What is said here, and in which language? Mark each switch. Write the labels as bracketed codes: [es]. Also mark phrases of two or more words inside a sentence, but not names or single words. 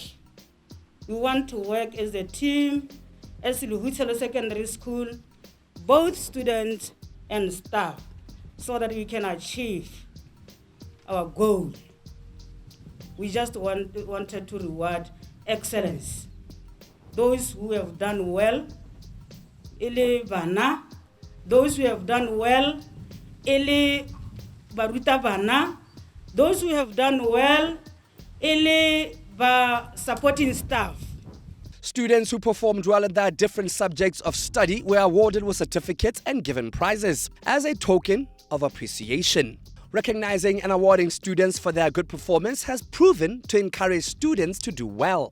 [en] We want to work as a team, as Luhutelo Secondary School, both students and staff, so that we can achieve our goal. We just wanted to reward excellence. Those who have done well, [tn] ele bana. [en] Those who have done well, [tn] ele baruta bana. [en] Those who have done well, [tn] ele ba [en] supporting staff. Students who performed well in their different subjects of study were awarded with certificates and given prizes as a token of appreciation. Recognizing and awarding students for their good performance has proven to encourage students to do well.